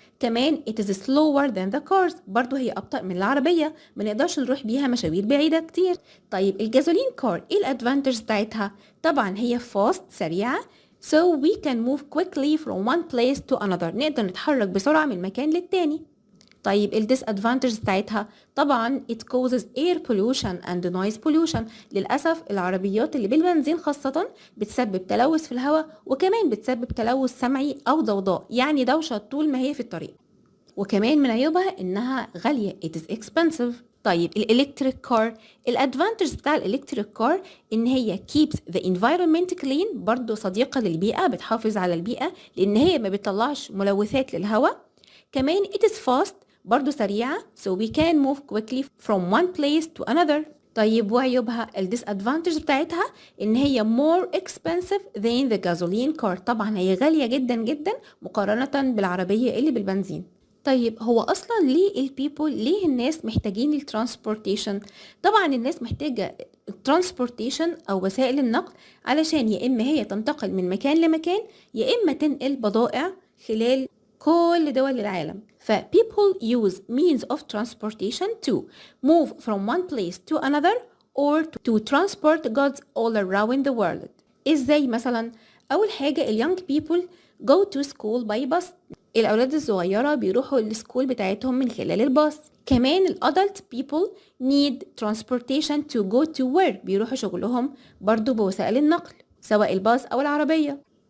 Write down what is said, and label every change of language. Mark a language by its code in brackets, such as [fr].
[ar] كمان [en] it is slower than the cars، [ar] برضو هي أبطأ من العربية، ما نقدرش نروح بيها مشاوير بعيدة كتير. طيب الجازولين كار ايه الادفانتجز بتاعتها؟ طبعا هي fast سريعة، [en] so we can move quickly from one place to another، [ar] نقدر نتحرك بسرعة من مكان للتاني. طيب الديسادفانتجز بتاعتها طبعا [en] it causes air pollution and noise pollution. [ar] للأسف العربيات اللي بالبنزين خاصة بتسبب تلوث في الهواء وكمان بتسبب تلوث سمعي أو ضوضاء، يعني دوشة طول ما هي في الطريق. وكمان من عيوبها إنها غالية [en] it is expensive. [ar] طيب الإلكتريك كار الادفانتجز بتاع الإلكتريك كار إن هي [en] keeps the environment clean، [ar] برضو صديقة للبيئة، بتحافظ على البيئة لأن هي ما بتطلعش ملوثات للهواء. كمان [en] it is fast، [ar] برضو سريعة [en] so we can move quickly from one place to another. [ar] طيب وعيوبها الديسادفانتج بتاعتها ان هي [en] more expensive than the gasoline car، [ar] طبعا هي غالية جدا جدا مقارنة بالعربية اللي بالبنزين. طيب هو اصلا ليه الناس محتاجين الترانسبورتيشن؟ طبعا الناس محتاجة الترانسبورتيشن او وسائل النقل علشان يا اما هي تنتقل من مكان لمكان يا اما تنقل بضائع خلال كل دول العالم. [en] people use means of transportation to move from one place to another or to transport goods all around the world. [ar] ازاي مثلا؟ اول حاجة [en] young people go to school by bus، [ar] الأولاد الصغيرة بيروحوا للسكول بتاعتهم من خلال الباص. كمان [en] adult people need transportation to go to work، [ar] بيروحوا شغلهم برضو بوسائل النقل سواء الباص أو العربية.